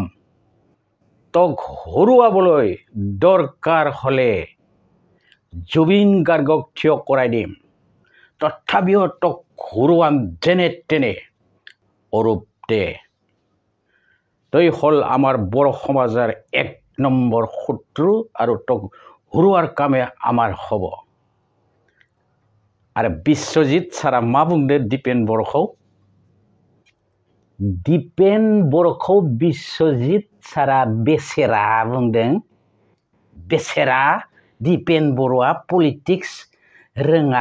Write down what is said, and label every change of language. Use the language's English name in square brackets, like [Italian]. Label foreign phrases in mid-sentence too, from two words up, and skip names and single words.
[Assamese] তক হৰুৱাবলৈ দৰকাৰ হলে জুবিন গাৰ্গক থিয় কৰাই দিম, তথাপিও তক হৰুৱাম যেনে তেনে। অৰূপ দে তই হল আমাৰ বড় সমাজৰ 1 নম্বৰ শত্ৰু আৰু তক হৰুৱাৰ কামে আমাৰ হব। [Bodo] आरो बिश्वजित सारा मा बुंदो दीपेन बर'खौ? दीपेन बर'खौ बिश्वजित सारा बेसेरा बुंदों। बेसेरा दीपेन बर'आ पलिटिक्स रोङा।